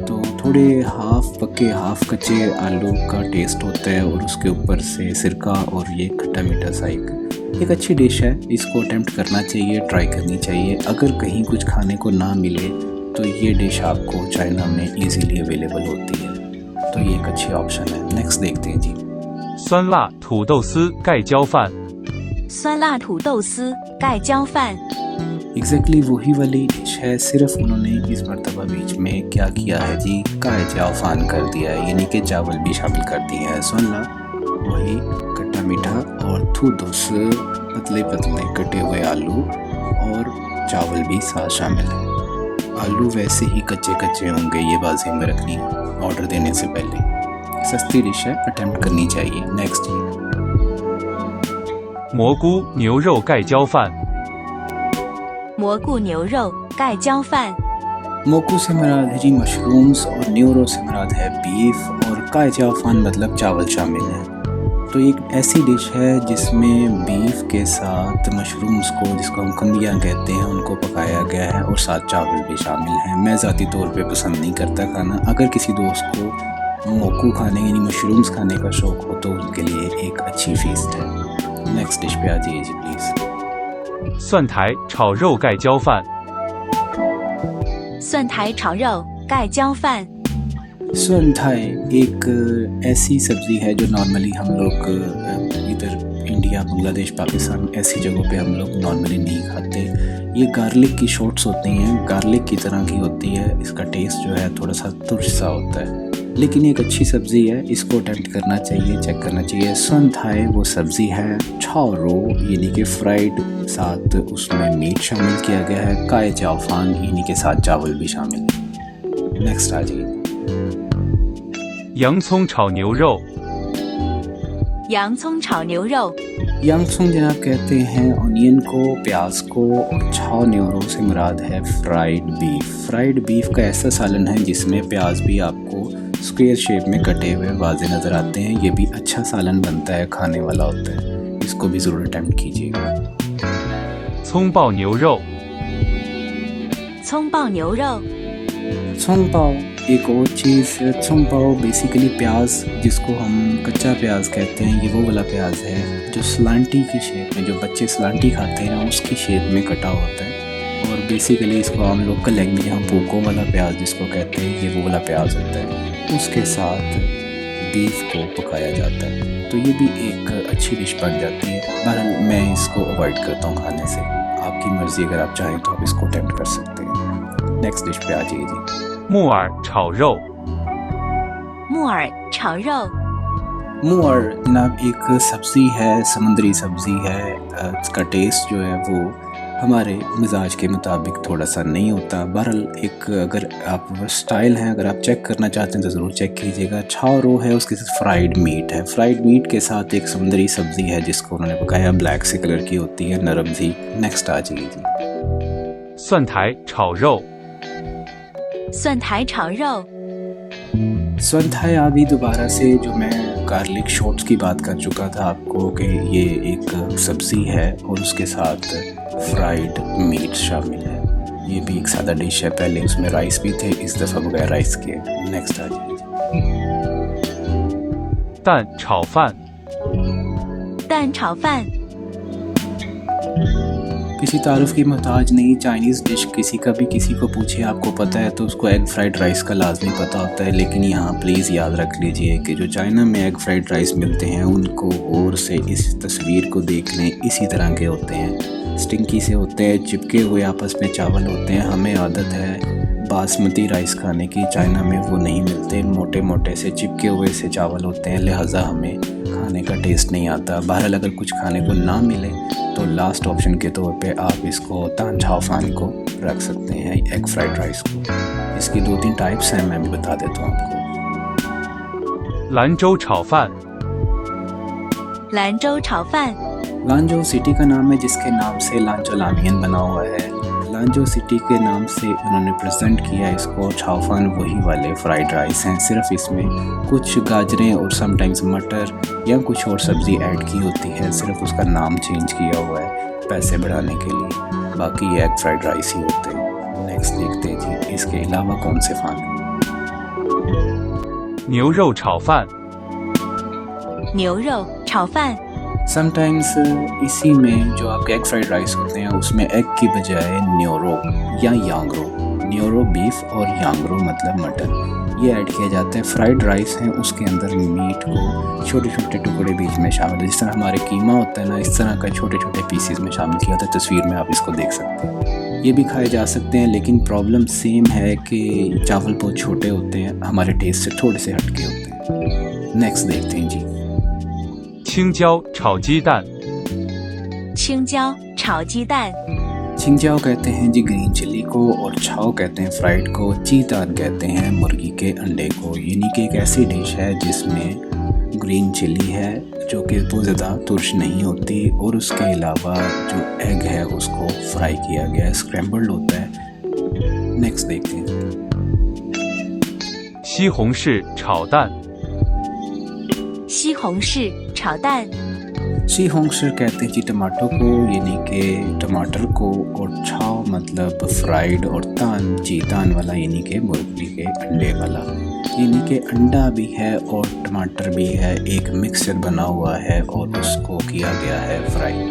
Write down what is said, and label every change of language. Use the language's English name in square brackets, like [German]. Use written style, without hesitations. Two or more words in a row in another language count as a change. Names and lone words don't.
[Urdu] تو تھوڑے ہاف پکے ہاف کچے آلو کا ٹیسٹ ہوتا ہے اور اس کے اوپر سے سرکہ اور یہ کھٹا میٹھا سا ایک اچھی ڈش ہے. اس کو اٹیمپٹ کرنا چاہیے، ٹرائی کرنی چاہیے۔ اگر کہیں کچھ کھانے کو نہ ملے تو یہ ڈش آپ کو چائنا میں [English] easily available [Urdu] ہوتی ہے، تو یہ ایک اچھی آپشن ہے. نیکسٹ دیکھتے ہیں جی. [Chinese] 酸辣土豆丝盖浇饭酸辣土豆丝盖浇饭 [Urdu] ایگزیکٹلی وہی والی ڈش ہے، صرف انہوں نے اس مرتبہ بیچ میں کیا کیا ہے جی، کائجافان کر دیا ہے یعنی کہ چاول بھی شامل کر دیے ہیں. سونا وہی کھٹا میٹھا اور تھودوس پتلے پتلے کٹے ہوئے آلو اور چاول بھی ساتھ شامل ہے. آلو ویسے ہی کچے کچے ہوں گے، یہ بات میں رکھنی آرڈر دینے سے پہلے. سستی ڈش ہے، اٹیمپٹ کرنی چاہیے. نیکسٹ جی. [Chinese] 蘑菇牛肉盖浇饭蘑菇牛肉盖浇饭 [Urdu] موکو سے مراد ہے جی مشرومز اور نیورو سے مراد ہے بیف اور کائجافان مطلب چاول شامل ہے. تو ایک ایسی ڈش ہے جس میں بیف کے ساتھ مشرومز کو، جس کو ہم کھمبیاں کہتے ہیں، ان کو پکایا گیا ہے اور ساتھ چاول بھی شامل ہیں. میں ذاتی طور پہ پسند نہیں کرتا کھانا، اگر کسی دوست کو موکو کھانے یعنی مشرومز کھانے کا شوق ہو تو ان کے لیے ایک اچھی فیسٹ ہے. نیکسٹ ڈش پہ آ جائیے جی پلیز. [Chinese] 蒜苔炒肉盖浇饭蒜苔炒肉盖浇饭蒜苔 [Urdu] ایک ایسی سبزی ہے جو نارملی ہم لوگ ادھر انڈیا، بنگلہ دیش، پاکستان ایسی جگہوں پہ ہم لوگ نارملی نہیں کھاتے. یہ گارلک کی شوٹس ہوتی ہیں، گارلک کی طرح کی ہوتی ہے. اس کا ٹیسٹ جو ہے تھوڑا سا ترش سا ہوتا ہے، لیکن ایک اچھی سبزی ہے، اس کو اٹیمپٹ کرنا چاہیے، چیک کرنا چاہیے. [Chinese] 蒜苔 [Urdu] وہ سبزی ہے, [Chinese] 炒肉 [Urdu] یعنی کہ فرائیڈ، ساتھ اس میں میٹ شامل کیا گیا ہے، کائجافان یعنی کہ ساتھ چاول بھی شامل ہے. نیکسٹ آ جائیے. [Chinese] 洋葱炒牛肉洋葱炒牛肉 [Urdu] یانگسنگ جناب کہتے ہیں آنین کو، پیاز کو، اور [Chinese] 炒牛肉 [Urdu] سے مراد ہے [English] fried beef. fried beef [Urdu] کا ایسا سالن ہے جس میں پیاز بھی آپ کو [English] square shape [Urdu] میں کٹے ہوئے واضح نظر آتے ہیں. یہ بھی اچھا سالن بنتا ہے، کھانے والا ہوتا ہے، اس کو بھی ضرور اٹیمپٹ کیجیے گا. [Chinese] 葱爆牛肉葱爆牛肉葱爆 [Urdu] ایک اور چیز, [Chinese] 葱爆 [Urdu] بیسکلی پیاز جس کو ہم کچا پیاز کہتے ہیں، یہ وہ والا پیاز ہے جو سلانٹی کی شیپ میں، جو بچے سلانٹی کھاتے ہیں اس کی شیپ میں کٹا ہوتا ہے اور بیسکلی اس کو ہم [English] local language [Urdu] یہاں پوکو والا پیاز جس کو کہتے ہیں، یہ وہ والا پیاز ہوتا ہے، اس کے ساتھ بیف کو پکایا جاتا ہے. تو یہ بھی ایک اچھی ڈش بن جاتی ہے۔ بہرحال میں اس کو اوائڈ کرتا ہوں کھانے سے. آپ کی مرضی، اگر آپ چاہیں تو آپ اس کو اٹیمپٹ کر سکتے ہیں. نیکسٹ ڈش پہ آ جائیے جی. [Chinese] 木耳炒肉，木耳炒肉， [Urdu] موئر جناب ایک سبزی ہے، سمندری سبزی ہے. اس کا ٹیسٹ جو ہے وہ ہمارے مزاج کے مطابق تھوڑا سا نہیں ہوتا. بہرحال ایک اگر آپ سٹائل ہیں، اگر آپ چیک کرنا چاہتے ہیں تو ضرور چیک کیجیے گا. چھاؤرو ہے، اس کے ساتھ [English] fried meat [Urdu] ہے. [English] fried meat [Urdu] کے ساتھ ایک سمندری سبزی ہے جس کو انہوں نے پکایا، بلیک سے کلر کی ہوتی ہے، نرم سی. نیکسٹ آ جائیے جی. [Chinese] 蒜苔炒肉，蒜苔炒肉， [Urdu] سونتھائی آ گئی دوبارہ سے. جو میں [English] garlic shoots [Urdu] کی بات کر چکا تھا آپ کو کہ یہ ایک سبزی ہے اور اس کے ساتھ [English] fried meat [Urdu] شامل ہے. یہ بھی ایک سادہ ڈش ہے. پہلے اس میں رائس بھی تھے، اس دفعہ بغیر رائس کے. نیکسٹ آ جائیے. [Chinese] 蛋炒饭，蛋炒饭， [Urdu] کسی تعارف کی محتاج نہیں. [English] Chinese dish [Urdu] کسی کا بھی کسی کو پوچھے آپ کو پتہ ہے تو اس کو [English] egg fried rice [Urdu] کا لازمی پتہ ہوتا ہے. لیکن یہاں پلیز یاد رکھ لیجیے کہ جو چائنا میں [English] egg fried rice [Urdu] ملتے ہیں ان کو غور سے اس تصویر کو دیکھ لیں، اسی طرح کے ہوتے ہیں، سٹنکی سے ہوتے ہیں، چپکے ہوئے آپس میں چاول ہوتے ہیں. ہمیں عادت ہے [English] basmati rice [Urdu] کھانے کی، چائنا میں وہ نہیں ملتے، موٹے موٹے سے چپکے ہوئے سے چاول ہوتے ہیں، لہٰذا ہمیں کھانے کا ٹیسٹ نہیں آتا. بہرحال اگر کچھ کھانے کو نہ ملے تو [English] last option [Urdu] کے طور پہ آپ اس کو [Chinese] 蛋炒饭 [Urdu] کو رکھ سکتے ہیں, [English] egg fried rice [Urdu] کو. اس کی 2-3 ٹائپس ہیں، میں بھی بتا دیتا ہوں آپ کو. [Chinese] 兰州炒饭，兰州炒饭， [Urdu] لانژو سٹی کا نام ہے جس کے نام سے لانژو لامیان بنا ہوا ہے. لانژو سٹی کے نام سے انہوں نے پریزنٹ کیا اس کو. چھاؤفان وہی والے [English] fried rice [Urdu] ہیں، صرف اس میں کچھ گاجریں اور سمٹائمز مٹر یا کچھ اور سبزی ایڈ کی ہوتی ہے، صرف اس کا نام چینج کیا ہوا ہے پیسے بڑھانے کے لیے. باقی یہ [English] egg fried rice [Urdu] ہی ہوتے ہیں۔ نیکسٹ دیکھتے ہیں جی، اس کے علاوہ کون سے فان ہیں. [Chinese] 牛肉炒饭，牛肉炒饭， [Urdu] سمٹائمز اسی میں جو آپ کے [English] egg fried rice [Urdu] ہوتے ہیں اس میں ایگ کی بجائے نیورو یا یانگرو، نیورو بیف اور یانگرو مطلب مٹن، یہ ایڈ کیا جاتا ہے. [English] fried rice [Urdu] ہیں، اس کے اندر میٹ کو چھوٹے چھوٹے ٹکڑے بیچ میں شامل ہے، جس طرح ہمارے قیمہ ہوتا ہے نا، اس طرح کا چھوٹے چھوٹے پیسز میں شامل کیا ہوتا ہے. تصویر میں آپ اس کو دیکھ سکتے ہیں۔ یہ بھی کھائے جا سکتے ہیں، لیکن [English] problem same [Urdu] ہے کہ چاول بہت چھوٹے ہوتے ہیں، ہمارے ٹیسٹ سے تھوڑے سے ہٹ کے ہوتے ہیں. نیکسٹ دیکھتے ہیں جی. [Chinese] 青椒炒鸡蛋，青椒炒鸡蛋， [Urdu] چھنجاؤ کہتے ہیں جی [English] green chilli [Urdu] کو، اور چھاؤ کہتے ہیں فرائیڈ کو، چیتان کہتے ہیں مرغی کے انڈے کو. یعنی کہ ایک ایسی ڈش ہے جس میں [English] green chilli [Urdu] ہے جو کہ بہت زیادہ ترش نہیں ہوتی، اور اس کے علاوہ جو ایگ ہے اس کو فرائی کیا گیا ہے، سکریمبلڈ ہوتا ہے. نیکسٹ دیکھتے ہیں. [Chinese] 西红柿炒蛋，西红柿炒蛋，西红柿 [Urdu] کہتے ہیں جی ٹماٹو کو، یعنی کہ ٹماٹر کو، اور چھاؤ مطلب فرائیڈ، اور [Chinese] 蛋 鸡蛋 [Urdu] والا یعنی کہ مرغی کے انڈے والا. یعنی کہ انڈا بھی ہے اور ٹماٹر بھی ہے، ایک مکسچر بنا ہوا ہے اور اس کو کیا گیا ہے فرائی.